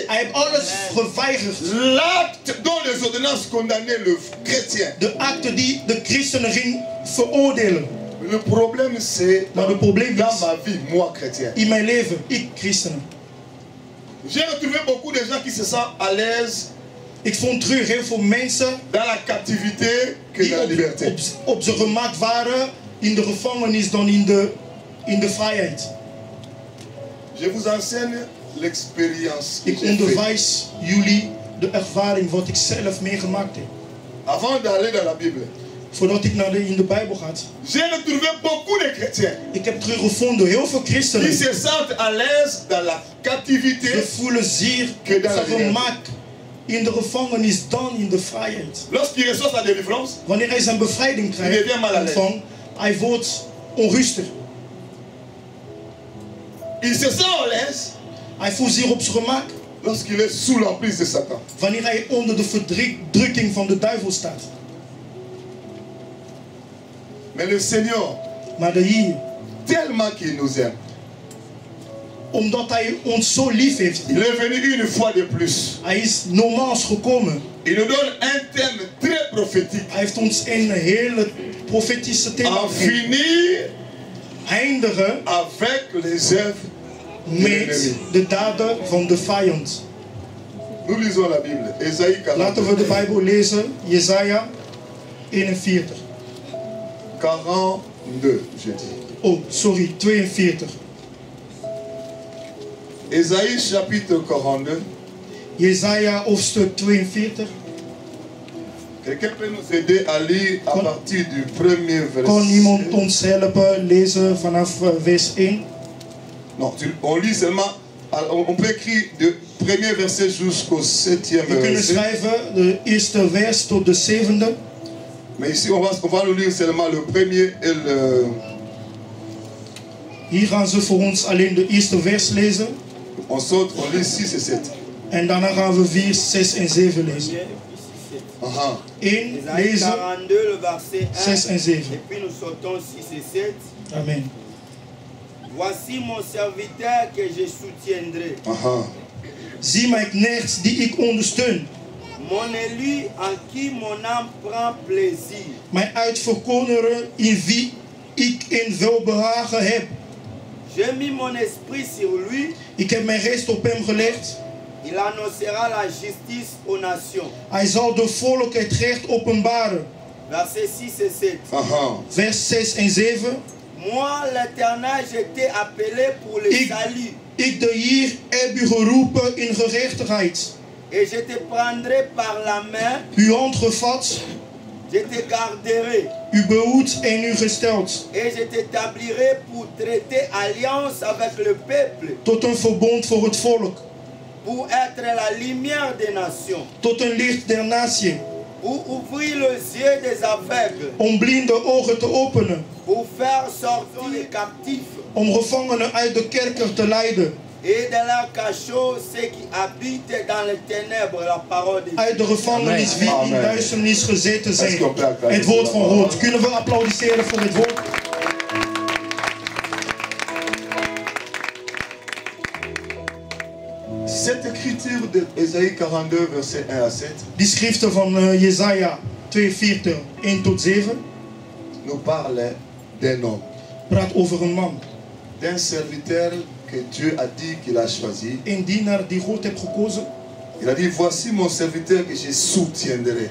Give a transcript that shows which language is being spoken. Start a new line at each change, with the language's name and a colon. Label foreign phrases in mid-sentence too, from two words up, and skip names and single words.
Dutch: Hij heeft alles geweigerd.
French: l'acte dont les ordonnances condamnaient le chrétien.
Dutch: De akte die de christenen ging veroordelen.
French: Le problème c'est
Dutch: Maar het probleem
French: dans
Dutch: is,
French: ma vie, moi chrétien.
Dutch: in mijn leven, ik christenen.
French: J'ai retrouvé beaucoup de gens qui se sentent à l'aise
Dutch: Ik vond terug heel veel mensen
French: dans la captivité que
Dutch: die
French: dans la liberté.
Dutch: op zijn gemak waren in de gevangenis dan in de vrijheid.
French: Je vous enseigne l'expérience que
Dutch: Ik
French: j'ai faite.
Dutch: onderwijs jullie de ervaring wat ik zelf meegemaakt heb.
French: Avant d'aller dans la Bible,
Dutch: Voordat ik in de Bijbel ga.
French: j'ai retrouvé beaucoup de chrétiens
Dutch: Ik heb teruggevonden heel veel
French: qui
Dutch: christenen.
French: se sentent à l'aise dans la captivité.
Dutch: Ze voelen zeer
French: Que dans la
Dutch: zijn gemak in de gevangenis dan in de vrijheid.
French: Lorsqu'il reçoit sa délivrance,
Dutch: Wanneer hij zijn bevrijding krijgt, hij wordt onrustig.
French: Il se sent en l'aise
Dutch: Hij voelt zich op zijn gemak
French: lorsqu'il est sous l'emprise de Satan.
Dutch: wanneer hij onder de verdrukking van de duivel staat.
French: Mais le Seigneur,
Dutch: Maar de Heer,
French: tellement qu'il nous aime,
Dutch: omdat hij ons zo lief heeft,
French: il est venu une fois de plus.
Dutch: hij is nogmaals gekomen.
French: Il nous donne un thème très prophétique.
Dutch: Hij heeft ons een hele profetische thema En gegeven.
French: finir
Dutch: Eindigen
French: avec les œuvres de
Dutch: met
French: l'ennemi.
Dutch: de daden van de vijand.
French: Nous lisons la Bible. Ésaïe 40.
Dutch: Laten we de Bijbel lezen, Jesaja 41.
French: 42, je dis.
Dutch: Oh, sorry, 42.
French: Ésaïe chapitre 42.
Dutch: Jesaja hoofdstuk 42.
French: Quelqu'un peut nous aider à lire à partir du premier
Dutch: Kan iemand
French: verset?
Dutch: ons helpen lezen vanaf vers 1?
French: Non, on lit seulement. On peut écrire du premier verset jusqu'au 7e
Dutch: We kunnen
French: verset.
Dutch: schrijven de eerste vers tot de zevende.
French: Mais ici, on va nous lire seulement le premier et le.
Dutch: Hier gaan ze voor ons alleen de eerste vers lezen.
French: On saute, on lit 6 et 7.
Dutch: En daarna gaan we 4, 6 en 7 lezen. Aha.
French: 1 Ésaïe
Dutch: lezen, 42,
French: le verset 1.
Dutch: 6 en 7.
French: Et puis nous sautons 6 et 7. Amen. Voici mon serviteur que je soutiendrai. Aha.
Dutch: Zie mijn knecht die ik ondersteun.
French: Mon élu en qui mon âme prend plaisir.
Dutch: Mijn uitverkorene in wie ik in welbehagen heb.
French: J'ai mis mon esprit sur lui.
Dutch: Ik heb mijn geest op hem gelegd.
French: Il annoncera la justice aux nations.
Dutch: Hij zal de volk het recht openbaren.
French: Verset 6 et 7. Aha.
Dutch: Vers 6 en 7.
French: Moi, l'Éternel, je t'ai appelé pour le salut.
Dutch: Ik de Heer heb u geroepen in gerechtigheid.
French: Et je te prendrai par la main.
Dutch: Uw hand gevat.
French: Je te garderai.
Dutch: U behoed en u gesteld.
French: Et je t'établirai pour traiter alliance avec le peuple.
Dutch: Tot een verbond voor het volk.
French: Pour être la lumière des nations.
Dutch: Tot een licht der natie.
French: Pour ouvrir les yeux des aveugles.
Dutch: Om blinde ogen te openen.
French: Pour faire sortir les captifs.
Dutch: Om gevangenen uit de kerker te leiden.
French: Et de leur cachot ceux qui habitent dans les ténèbres la parole de Dieu.
Dutch: Uit de gevangenis wie in Amen. duisternis gezeten zijn. Het woord van God. Kunnen we applaudisseren voor het woord?
French: Cette écriture de Ésaïe 42, verset 1 à 7,
Dutch: Die schriften van Jesaja 42, 1 tot 7,
French: nous parle d'un homme,
Dutch: praat over een man.
French: d'un serviteur que Dieu a dit qu'il a choisi.
Dutch: Een dienaar die God heeft gekozen.
French: Il a dit, voici mon serviteur que je soutiendrai.